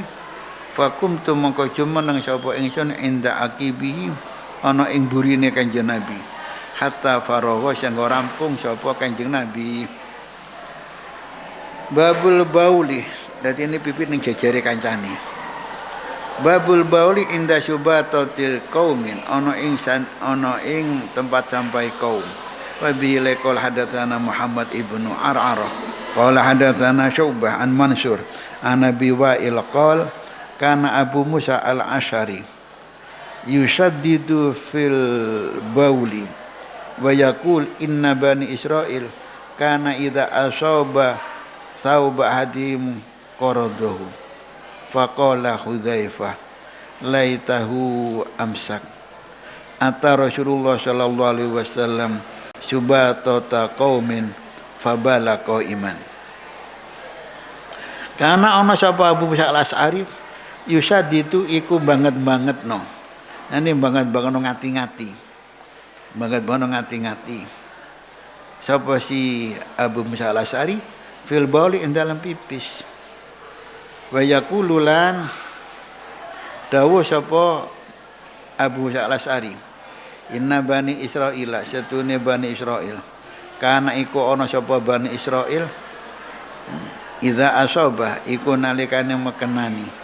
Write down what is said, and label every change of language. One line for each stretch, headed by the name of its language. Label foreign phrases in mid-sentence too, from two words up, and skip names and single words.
Javanese: Fakumtu mongko jumeneng sapa ingsun
Arabic: عند عقبه
Javanese: ana ing burine kanjeng Nabi.
Arabic: حتى فرغ
Javanese: sanggo rampung sapa kanjeng Nabi.
Arabic: باب البول,
Javanese: dadi ini pipit ning jejere kancane.
Arabic: باب البول عند سباطة القوم
Javanese: ana ing
Indonesian: tempat sampai kaum.
Arabic: وبه قال حدثنا محمد بن عرعرة قال حدثنا شعبة عن منصور عن أبي وائل قال كان أبو موسى الأشعري يشدد في البول ويقول إن بني إسرائيل كان إذا أصاب ثوب أحدهم قرضه فقال حذيفة ليته أمسك أتى رسول الله صلى الله عليه وسلم سباطة قوم فبال قائما
Javanese: karena ana sapa Abu Musa al-Asy'ari yusaddidu iku banget-bangetno ini banget-bangetno ngati-ngati banget-bangetno ngati-ngati sapa si Abu Musa al-Asy'ari
Arabic: في البول
Javanese: ing dalam pipis wa yaqululan dawuh sapa Abu Musa al-Asy'ari
Arabic: إن بني إسرائيل
Javanese: satune bani Israil kana iku ana sapa bani Israil
Arabic: إذا أصاب
Javanese: iku nalikane mekenani